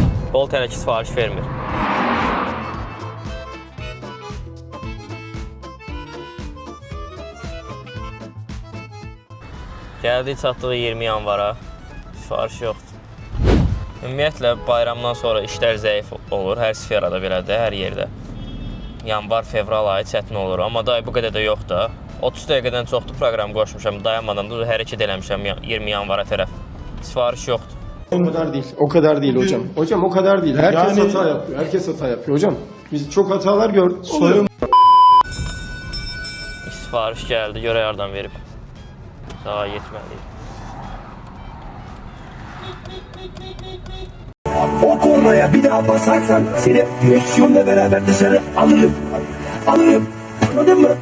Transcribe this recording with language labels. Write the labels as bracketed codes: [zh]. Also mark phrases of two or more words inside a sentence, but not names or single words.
[az] Bolt hələ ki sifariş vermir. Gəldik çatdığı 20 yanvara, sifariş yoxdur. Ümumiyyətlə, bayramdan sonra işlər zəif olur, hər sferada belədir, hər yerdə. Yanvar, fevral ayı çətin olur, amma da bu qədər də yoxdur. 30 dəqiqədən çoxdur proqram qoşmuşam, dayanmadan da hərəkət eləmişəm 20 yanvara tərəf. Sifariş yoxdur. [tr] o kadar değil. O kadar değil hocam. Hocam o kadar değil. Herkes hata yapıyor. Herkes hata yapıyor hocam. Biz çok hatalar gördük. Soyun. [az] Sifariş gəldi, görə yardım verib. Daha yetməliyik. [tr] O kornaya bir daha basarsan seni direksiyonla beraber dışarı alırım. Alırım. Anladın mı?